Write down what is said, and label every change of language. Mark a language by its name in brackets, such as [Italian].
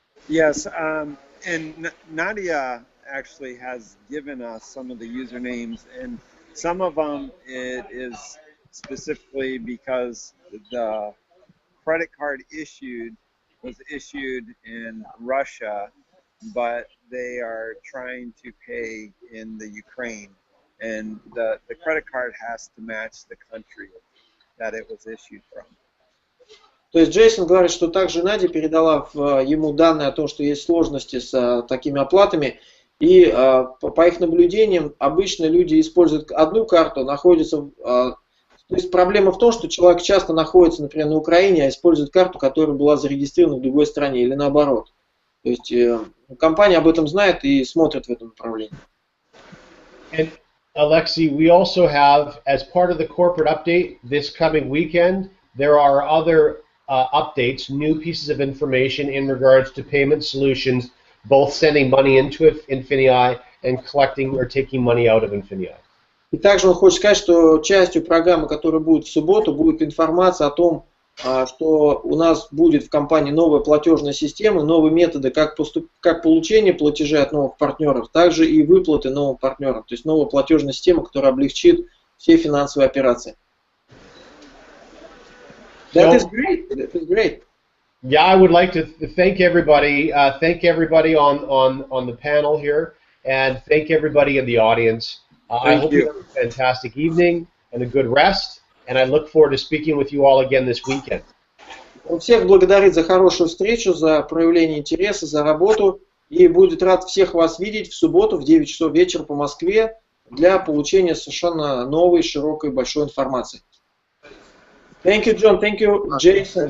[English] Yes, and Nadia actually has given us some of the usernames, and some of them it is specifically because the credit card was issued in Russia, but they are trying to pay in the Ukraine, and the credit card has to match the country that it was issued from. [Russian] То есть Джейсон говорит, что также Надя передала ему данные о том, что есть сложности с такими оплатами, и по их наблюдениям обычно люди используют одну карту, находятся. То есть проблема в том, что человек часто находится, например, на Украине, а использует карту, которая была зарегистрирована в другой стране, или наоборот. То есть компания об этом знает и смотрит в этом направлении. [English] And Alexei, we also have, as part of the corporate update this coming weekend, there are other updates, new pieces of information in regards to payment solutions, both sending money into INFINII and collecting or taking money out of INFINII. [Russian] И также он хочет сказать, что частью программы, которая будет в субботу, будет информация о том, что у нас будет в компании новая платежная система, новые методы, как получение платежей от новых партнеров, также и выплаты новым партнерам. То есть новая платежная система, которая облегчит все финансовые операции. [English] That is great. That is great. Yeah, I would like to thank everybody. Thank everybody on the panel here, and thank everybody in the audience. I hope you have a fantastic evening and a good rest, and I look forward to speaking with you all again this weekend. [Russian] Он всех благодарит за хорошую встречу, за проявление интереса, за работу, и будет рад всех вас видеть в субботу в 9 часов вечера по Москве для получения совершенно новой, широкой, большой информации. [English] Thank you, John. Thank you, Jason.